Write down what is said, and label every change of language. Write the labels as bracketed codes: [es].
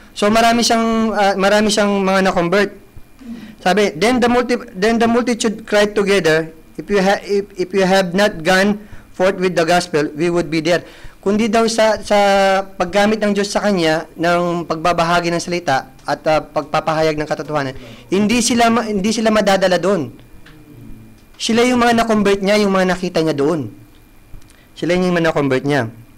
[tl] So marami siyang mga na-convert. Sabi, [en] then the multitude cried together, if you have not gone forth with the gospel, we would be there. [tl] Kundi daw sa paggamit ng Diyos sa kanya ng pagbabahagi ng salita at pagpapahayag ng katotohanan, hindi sila madadala doon. Sila yung mga na-convert niya, yung mga nakita niya doon. Sila yung mga na-convert niya.